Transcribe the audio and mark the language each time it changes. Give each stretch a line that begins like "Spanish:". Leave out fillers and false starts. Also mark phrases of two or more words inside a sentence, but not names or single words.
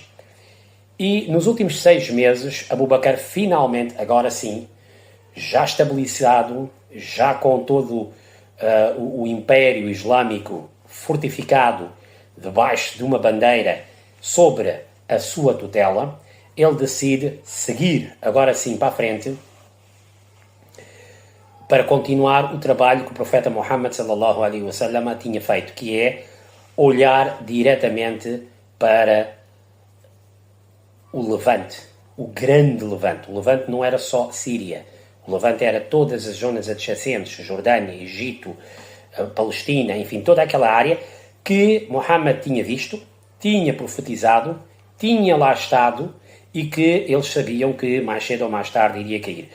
Portuguese: E nos últimos 6 meses, Abu Bakr finalmente, agora sim, já estabilizado, já com todo o Império Islâmico fortificado debaixo de uma bandeira sobre a sua tutela, ele decide seguir, agora sim, para a frente, para continuar o trabalho que o profeta Muhammad
Arabic: صلى الله عليه وسلم
Portuguese: tinha feito, que é olhar diretamente para o Levante, o grande Levante. O Levante não era só Síria, o Levante era todas as zonas adjacentes, Jordânia, Egito, Palestina, enfim, toda aquela área que Muhammad tinha visto, tinha profetizado, tinha lá estado e que eles sabiam que mais cedo ou mais tarde iria cair.